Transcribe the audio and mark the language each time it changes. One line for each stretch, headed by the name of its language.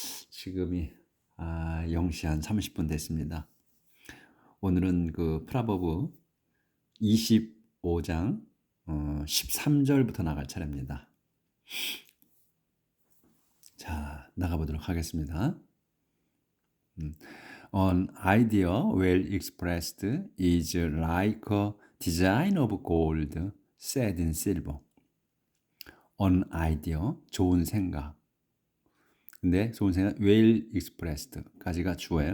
Korean: 지금이 0시 한 30분 됐습니다. 오늘은 그 프라버브 25장 13절부터 나갈 차례입니다. 자, 나가보도록 하겠습니다.
English: An idea well expressed is like a design of gold set in silver. An idea,
Korean: 좋은 생각. 근데 좋은 생각,
English: well expressed
Korean: 까지가 주어예요.